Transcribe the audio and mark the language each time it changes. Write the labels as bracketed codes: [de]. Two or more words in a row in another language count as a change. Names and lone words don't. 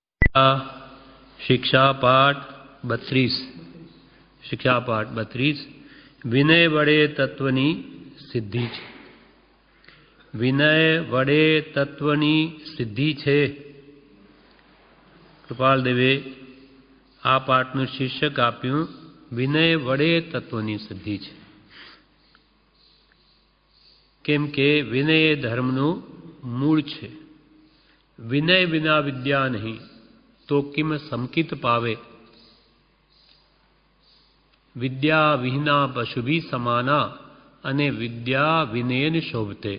[gu] શિક્ષા પાઠ 32 શિક્ષા પાઠ 32 વિનય વડે તત્વની સિદ્ધિ છે। વિનય વડે તત્વની સિદ્ધિ છે। કૃપાલ દેવે આ પાઠનું શીર્ષક આપ્યું વિનય વડે તત્વની સિદ્ધિ છે। કેમ કે વિનય એ ધર્મનું મૂળ છે। વિનય વિના વિદ્યા નહીં તો કિમ સમકિત પાવે। [sa] विद्या विहीना पशुभी समाना अने विद्या विनयन शोभते।